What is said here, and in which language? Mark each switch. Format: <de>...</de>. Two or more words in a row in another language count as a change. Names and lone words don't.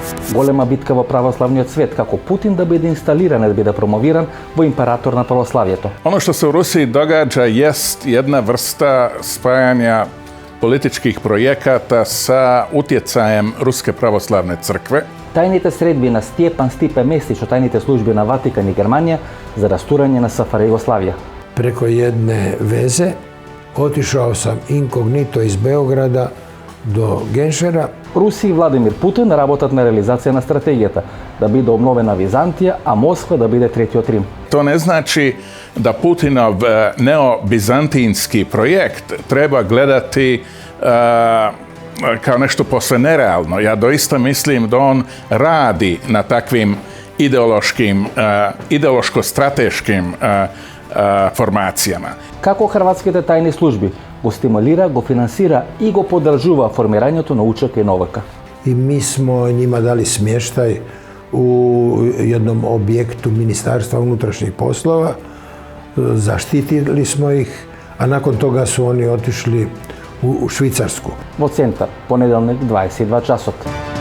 <mk>Голема битка во православниот свет, како Путин да биде инсталиран, да биде промовиран во император на православието.</mk> <hr>Ono što se u Rusiji događa jest jedna vrsta spajanja političkih projekata sa utjecajem Ruske pravoslavne crkve.</hr> <mk>Тајните средби на Стјепан Стипе Месич од тајните служби на Ватикан и Германија за растурање на СФР Југославија.</mk> <hr>Preko jedne veze otišao sam inkognito iz Beograda do Genšera.</hr> <mk>Русија и Владимир Путин работат на реализација на стратегијата да биде обновена Византија, а Москва да биде третиот Рим.</mk> <hr>To ne znači da Putinov neobizantinski projekt treba gledati kao nešto posve nerealno. Ja doista mislim da on radi na takvim ideološko-strateškim formacijama.</hr> <mk>Како хрватските тајни служби го стимулира, го финансира и го поддржува формирањето на УЧК и НОВК.</mk> <hr>I mi smo njima dali smještaj u jednom objektu Ministarstva unutrašnjih poslova, zaštitili smo ih, a nakon toga su oni otišli u Švicarsku.</hr> <mk>Во центар, понеделник 22 часот.</mk>